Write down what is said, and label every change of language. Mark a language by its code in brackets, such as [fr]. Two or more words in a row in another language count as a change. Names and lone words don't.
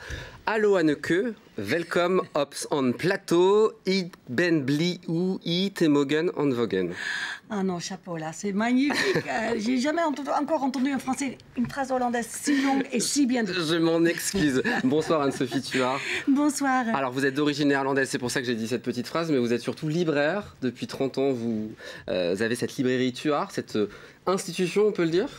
[nl] Hallo Anneke, welcome ops on plateau, ik ben blij u te mogen on vogen. [fr] Ah non, chapeau là, c'est magnifique. J'ai jamais encore entendu en français une phrase hollandaise si longue et si bien dite. Je m'en excuse. Bonsoir Anne-Sophie Thuard. Bonsoir. Alors vous êtes d'origine néerlandaise, c'est pour ça que j'ai dit cette petite phrase, mais vous êtes surtout libraire. Depuis 30 ans, vous avez cette librairie Thuard, cette institution, on peut le dire ?